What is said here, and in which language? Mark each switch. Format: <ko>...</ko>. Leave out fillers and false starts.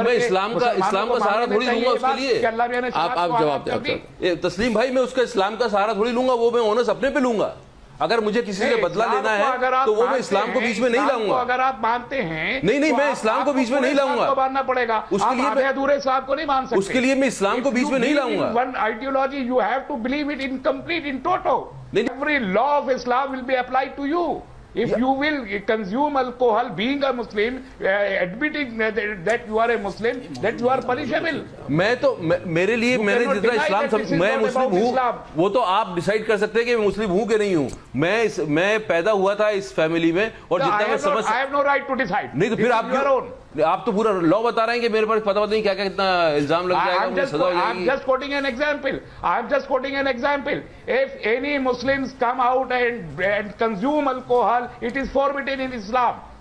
<ur>بھر اسلام کا سہارا تھوڑی لوں گا اس کے لیے. آپ جواب دیں تسلیم بھائی, میں اس کا اسلام کا سہارا تھوڑی لوں گا, وہ میں اونس اپنے پہ لوں گا. اگر مجھے کسی سے بدلہ لینا ہے تو وہ میں اسلام کو بیچ میں نہیں لاؤں گا. اگر آپ مانتے ہیں نہیں, میں اسلام کو بیچ میں نہیں لاؤں گا, ماننا پڑے گا. اس کے لیے ادھورے اسلام کو نہیں مان سکتے. اس کے لیے میں اسلام کو بیچ میں نہیں لاؤں گا.</ur> <en>One ideology you have to believe it incomplete in toto. Every law of Islam will be applied to you. If you will consume alcohol, being a Muslim, admitting that you are a Muslim, that you are punishable.</en> <ur>میں تو میرے لیے میں نے جتنا اسلام میں مسلم ہوں وہ تو آپ ڈیسائیڈ کر سکتے ہیں کہ میں مسلم ہوں کہ نہیں ہوں. میں پیدا ہوا تھا اس فیملی میں اور جتنا میں سمجھ</ur> <en>I have no right to decide.</en> <ur>نہیں تو پھر آپ تو پورا لا بتا رہے ہیں کہ میرے پاس پتہ نہیں کیا کیا کتنا الزام لگ جائے گا, مجھے سزا ہو جائے گی.</ur> <en>I'm just quoting an example. I'm just quoting an example. If any Muslims come out and consume alcohol, it is forbidden in Islam.</en>